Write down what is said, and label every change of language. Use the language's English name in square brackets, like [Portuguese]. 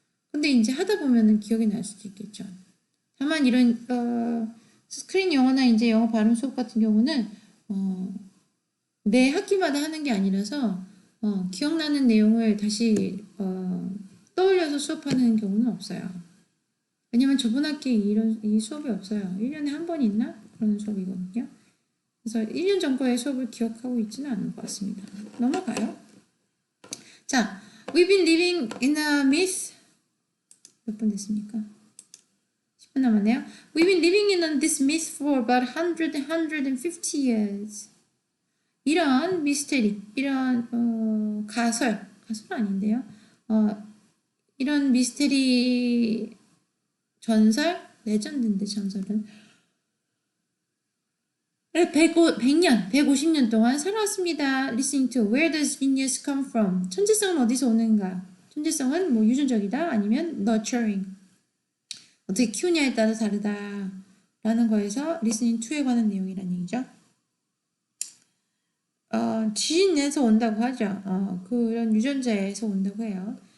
[Korean] 근데 이제 하다 보면은 기억이 날 수도 있겠죠. 다만 이런 스크린 영어나 이제 영어 발음 수업 같은 경우는 매 학기마다 하는 게 아니라서 기억나는 내용을 다시 떠올려서 수업하는 경우는 없어요. 왜냐면 저번 학기에 이 수업이 없어요. 1년에 한 번 있나? 그런 수업이거든요. 그래서 1년 전 거의 수업을 기억하고 있지는 않은 것 같습니다. 넘어가요. 자, [English] we've been living in a myth. [Korean] 몇 분 됐습니까? 10분 남았네요. [English] We've been living in this myth for about 150 years. [Korean] 이런 미스테리, 이런 가설은 아닌데요. 이런 미스테리 전설, 레전드인데 전설은 100년, 150년 동안 살아왔습니다. [English] Listening to Where does genius come from? [Korean] 천재성은 어디서 오는가? 천재성은 뭐 유전적이다 아니면 nurturing. 어떻게 키우냐에 따라 다르다 라는 거에서 listening to에 관한 내용이라는 얘기죠. 지인에서 온다고 하죠. 그런 유전자에서 온다고 해요.